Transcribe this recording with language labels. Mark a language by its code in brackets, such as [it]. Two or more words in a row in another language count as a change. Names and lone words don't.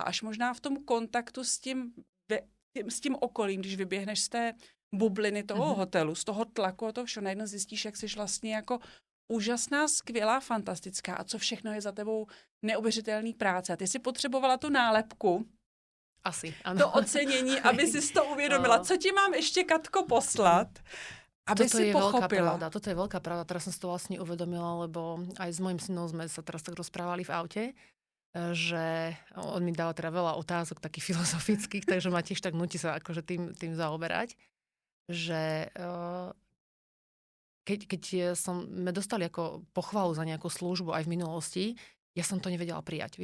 [cs] Až možná v tom kontaktu s tím okolím, když vyběhneš z té bubliny toho hotelu, z toho tlaku a toho všeho, najednou zjistíš, jak jsi vlastně jako úžasná, skvělá, fantastická a co všechno je za tebou neuvěřitelný práce. A ty si potřebovala tu nálepku, asi, ano. To ocenění, aby si to uvědomila. Co ti mám ještě, Katko, poslat, aby toto si pochopila. [sk] Toto je veľká pravda. Teraz som si to vlastne uvedomila, lebo aj s mojím synom sme sa teraz tak rozprávali v aute, že on mi dal teda veľa otázok takých filozofických, takže ma tiež tak nutí sa akože tým zaoberať, že keď sme dostali ako pochvalu za nejakú službu aj v minulosti, ja som to nevedela prijať.